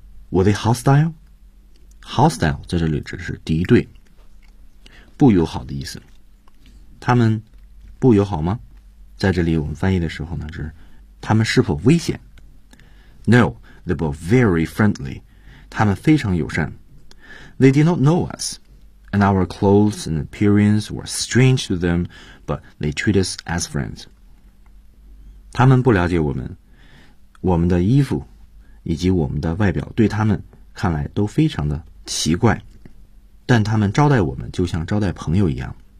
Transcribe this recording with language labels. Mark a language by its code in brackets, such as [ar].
[en] Were they hostile? [zh] Hostile 在这里指的是敌对，不友好的意思。他们不友好吗？在这里我们翻译的时候呢，就是他们是否危险 [en] ？No, they were very friendly. [zh] 他们非常友善。 [en] They did not know us, and our clothes and appearance were strange to them, but they treat us as friends. [zh] 他们不了解我们，我们的衣服以及我们的外表对他们看来都非常的奇怪，但他们招待我们就像招待朋友一样。